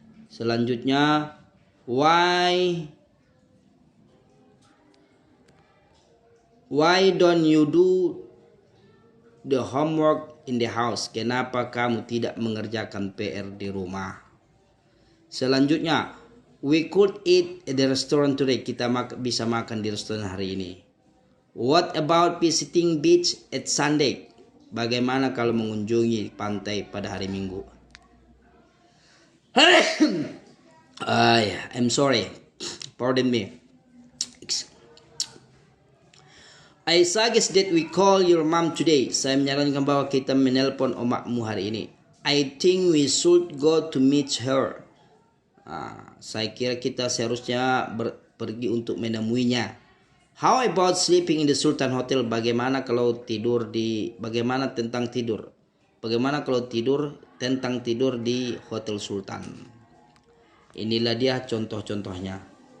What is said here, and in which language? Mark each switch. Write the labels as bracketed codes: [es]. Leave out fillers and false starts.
[id] Selanjutnya, [en] why don't you do the homework in the house? [id] Kenapa kamu tidak mengerjakan PR di rumah? Selanjutnya, [en] we could eat at the restaurant today. [id] Kita bisa makan di restoran hari ini. [en] What about visiting beach at Sunday? [id] Bagaimana kalau mengunjungi pantai pada hari Minggu? [en] I'm sorry. Pardon me. I suggest that we call your mom today. [id] Saya menyarankan bahwa kita menelpon omakmu hari ini. [en] I think we should go to meet her. [id] Saya kira kita seharusnya pergi untuk menemuinya. [en] How about sleeping in the Sultan Hotel? [id] Bagaimana kalau bagaimana tentang tidur? Bagaimana kalau tentang tidur di Hotel Sultan? Inilah dia contoh-contohnya.